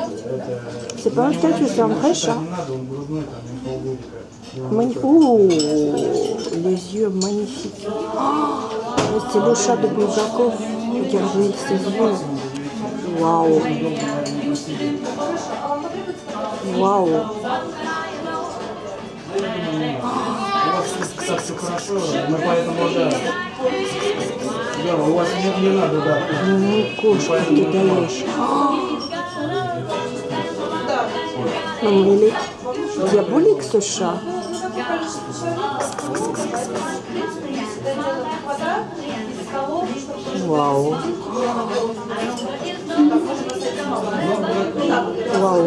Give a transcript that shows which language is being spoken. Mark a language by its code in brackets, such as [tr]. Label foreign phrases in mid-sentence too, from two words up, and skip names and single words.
[fr] C'est pas un statut, c'est un vrai chat. Oh, les yeux magnifiques. Oh, c'est le chat de Bulgakov. Regardez ses yeux. Waouh. Waouh. [ru] Кошка, ты даешь. [fr] Non, mais il est diabolique ce chat. Waouh. Waouh.